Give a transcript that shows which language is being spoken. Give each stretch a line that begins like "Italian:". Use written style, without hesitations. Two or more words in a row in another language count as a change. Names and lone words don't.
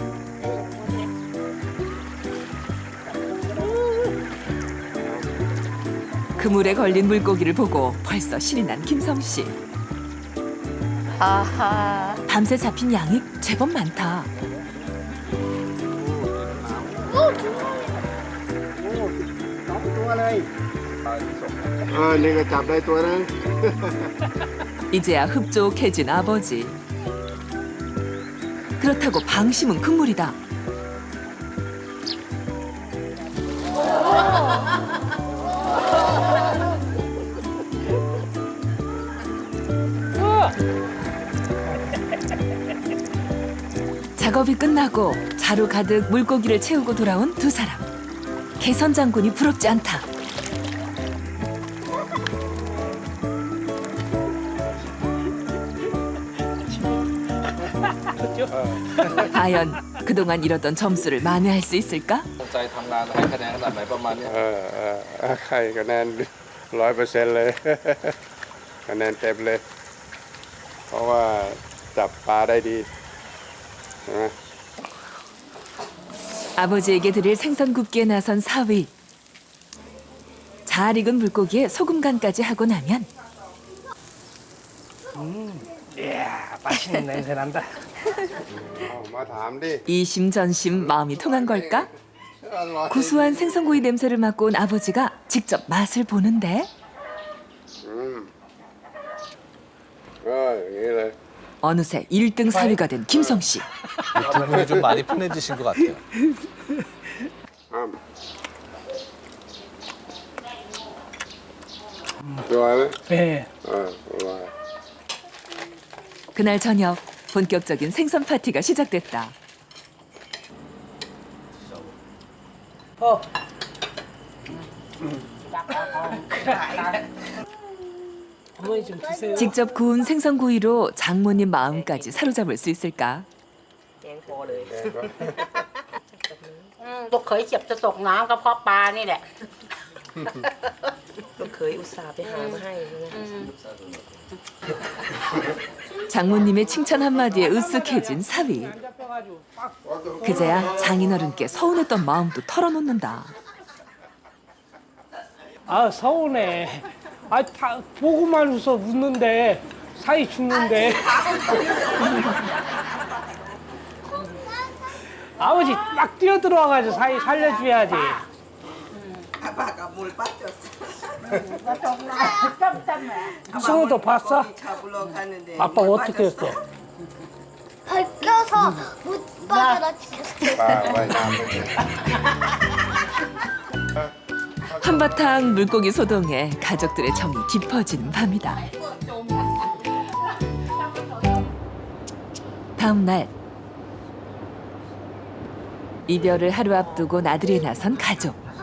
Korean: 그물에 걸린 물고기를 보고 벌써 신이 난 김성 씨. 아하. 밤새 잡힌 양이 제법 많다.
Thai: นี่ก็จับได้ตัวนึง
Korean: 이제야 흡족해진 아버지. 그렇다고 방심은 금물이다. 작업이 끝나고 자루 가득 물고기를 채우고 돌아온 두 사람. 개선 장군이 부럽지 않다. 과연 그동안 잃었던 점수를 만회할 수 있을까?
Thai: ใจทำงานให้คะแนนขนาดไหนประมาณเนี้ย ใครคะแนน100%เลย คะแนนเต็มเลย เพราะว่าจับปลาได้ดีใช่ไหม
Korean: 아버지에게 드릴 생선 굽기에 나선 사위. 잘 익은 물고기에 소금 간까지 하고 나면 이야, 맛있는 냄새 난다.
Thai: มาถามดิ
Korean: 이심전심 마음이 통한 걸까? 고소한 생선구이 냄새를 맡고 온 아버지가 직접 맛을 보는데
Thai: อย่างนี้เลย
Korean: 어느새 1등 사위가 된 김성 씨. 두 분이 좀 많이 편해지신 것 같아요.
Thai: ตัวไหม
Korean: 네.
Thai: ตัว
Korean: 그날 저녁 본격적인 생선 파티가 시작됐다. 어머니 좀 드세요. 직접 구운 생선구이로 장모님 마음까지 사로잡을 수 있을까?
Thai: แกงพอเลยลูกเขยเจ็บจะตกน้ำก็เพราะปลานี่แหละ ลูกเขยอุตส่าห์ไปหามาให้
Korean: 장모님의 칭찬 한마디에 으쓱해진 사위. 그제야 장인어른께 서운했던 마음도 털어놓는다. 아, 서운해. 아, 다 보고만 웃는데 사이 죽는데. 아버지 막 뛰어들어와가지고 사이 살려줘야지. 아빠가 물 빠졌어. 승우도 봤어? 잡으러 가는데 아빠 어떻게 했어? 벗겨서 못 빠져나 지켰어.
Thai: ปลาว่ายน้ำไปเลย
Korean: 한바탕 물고기 소동에 가족들의 정이 깊어지는 밤이다. 다음 날 이별을 하루 앞두고 나들이에 나선 가족.